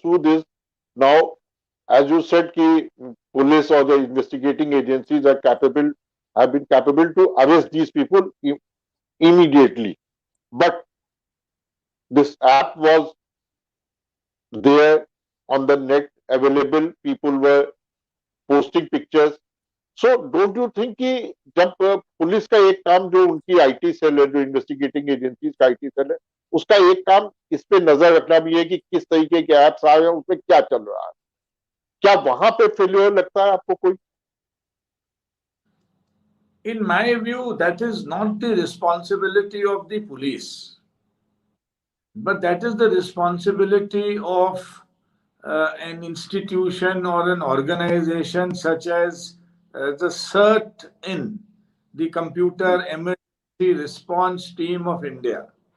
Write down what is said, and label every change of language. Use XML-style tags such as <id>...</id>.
<en>Sood, is now, as you said, कि police or the investigating agencies have been capable to arrest these people immediately. But this app was there on the net, available. People were posting pictures. So don't you think</en> <hi>कि जब police का एक काम, जो उनकी IT cell है, जो investigating agencies का आईटी सेल है, उसका एक काम इस पे नजर रखना भी है कि किस तरीके के एप्स आए हैं, उसमें क्या चल रहा है? क्या वहां पे फेलियर लगता है आपको कोई?</hi> <en>In my view, that is not the responsibility of the police, but that is the responsibility of an institution or an organization such as the CERT-in, the Computer Emergency Response Team of India.</en>